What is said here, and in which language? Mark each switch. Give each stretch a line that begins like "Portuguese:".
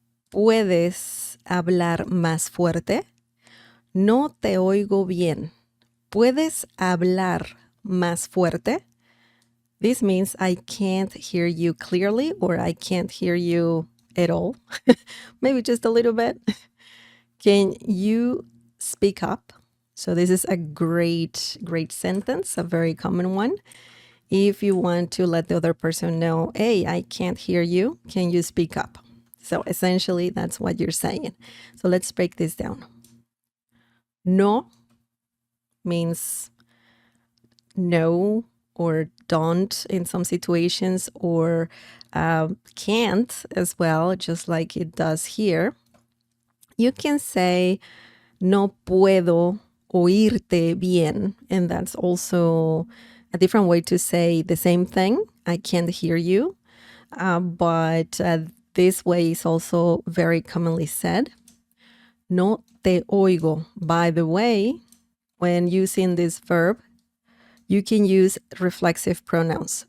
Spanish: ¿Puedes hablar más fuerte? No te oigo bien. ¿Puedes hablar más fuerte?
English: This means I can't hear you clearly or I can't hear you at all. Maybe just a little bit. Can you speak up? So this is a great sentence, a very common one. If you want to let the other person know, hey, I can't hear you, can you speak up? So essentially, that's what you're saying. So let's break this down. No means no or don't in some situations, or can't as well, just like it does here. You can say,
Spanish: no puedo oírte bien.
English: And that's also a different way to say the same thing. I can't hear you. But this way is also very commonly said.
Spanish: No te oigo.
English: By the way, when using this verb, you can use reflexive pronouns.